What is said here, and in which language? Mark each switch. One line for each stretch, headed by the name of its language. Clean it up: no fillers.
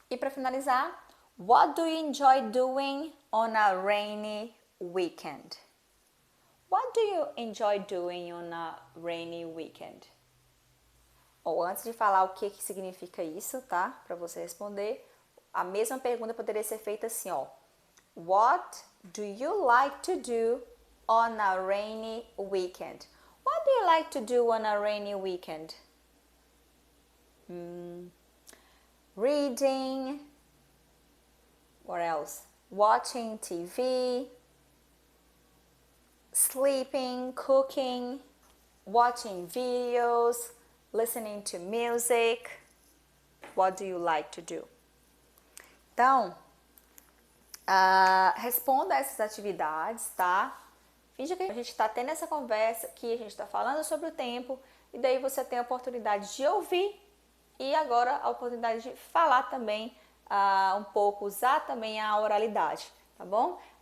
Portuguese: E para finalizar,
English: what do you enjoy doing on a rainy weekend? What do you enjoy doing on a rainy weekend?
Portuguese: Ou antes de falar o que significa isso, tá? Para você responder, a mesma pergunta poderia ser feita assim, ó.
English: What do you like to do on a rainy weekend? What do you like to do on a rainy weekend? Reading. What else? Watching TV. Sleeping, cooking, watching videos, listening to music. What do you like to do?
Portuguese: Então, responda essas atividades, tá? Finge que a gente está tendo essa conversa aqui, a gente está falando sobre o tempo, e daí você tem a oportunidade de ouvir e agora a oportunidade de falar também um pouco, usar também a oralidade, tá bom?